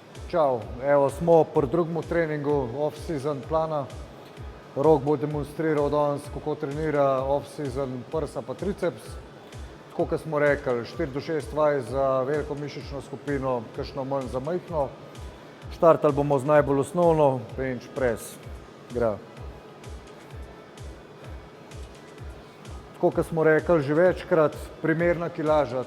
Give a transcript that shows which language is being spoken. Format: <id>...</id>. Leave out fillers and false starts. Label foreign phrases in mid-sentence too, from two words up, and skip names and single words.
<sl>Čau, evo smo pri drugem treningu off-season plana. Rok bo demonstriral danes, kako trenira off-season prsa pa triceps. Tako kot smo rekli, 4 do 6 vaj za veliko mišično skupino, kakšno manj za majhno. Štartali bomo z najbolj osnovno,</sl> <en>bench press. Gra.</en> <sl>Tako kot smo rekli že večkrat, primerna kilaža.</sl>